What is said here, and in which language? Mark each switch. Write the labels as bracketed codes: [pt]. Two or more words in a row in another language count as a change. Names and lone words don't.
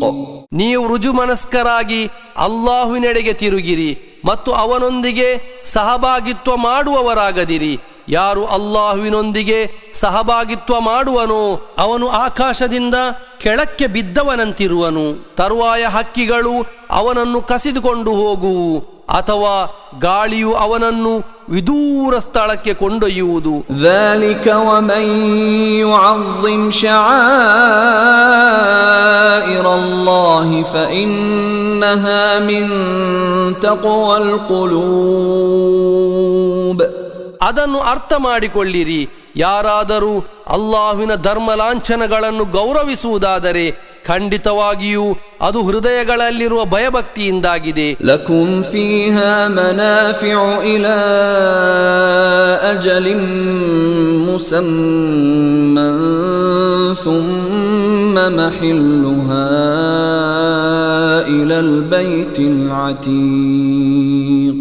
[kn] ನೀವು ರುಜುಮನಸ್ಕರಾಗಿ ಅಲ್ಲಾಹುವಿನೆಡೆಗೆ ತಿರುಗಿರಿ ಮತ್ತು ಅವನೊಂದಿಗೆ ಸಹಭಾಗಿತ್ವ ಮಾಡುವವರಾಗದಿರಿ. ಯಾರು ಅಲ್ಲಾಹುವಿನೊಂದಿಗೆ ಸಹಭಾಗಿತ್ವ ಮಾಡುವನೋ ಅವನು ಆಕಾಶದಿಂದ ಕೆಳಕ್ಕೆ ಬಿದ್ದವನಂತಿರುವನು. ತರುವಾಯ ಹಕ್ಕಿಗಳು ಅವನನ್ನು ಕಸಿದುಕೊಂಡು ಹೋಗುವು ಅಥವಾ ಗಾಳಿಯು ಅವನನ್ನು ವಿದೂರ ಸ್ಥಳಕ್ಕೆ ಕೊಂಡೊಯ್ಯುವುದು. [ar] ذلك ومن يعظم شعائر الله فإنها من تقوى القلوب. [kn] ಅದನ್ನು ಅರ್ಥ ಮಾಡಿಕೊಳ್ಳಿರಿ, ಯಾರಾದರೂ ಅಲ್ಲಾಹುವಿನ ಧರ್ಮ ಲಾಂಛನಗಳನ್ನು ಗೌರವಿಸುವುದಾದರೆ ಖಂಡಿತವಾಗಿಯೂ ಅದು ಹೃದಯಗಳಲ್ಲಿರುವ ಭಯಭಕ್ತಿಯಿಂದಾಗಿದೆ. [ar] لكم فيها منافع إلى أجل مسمى ثم محلها إلى البيت العتيق.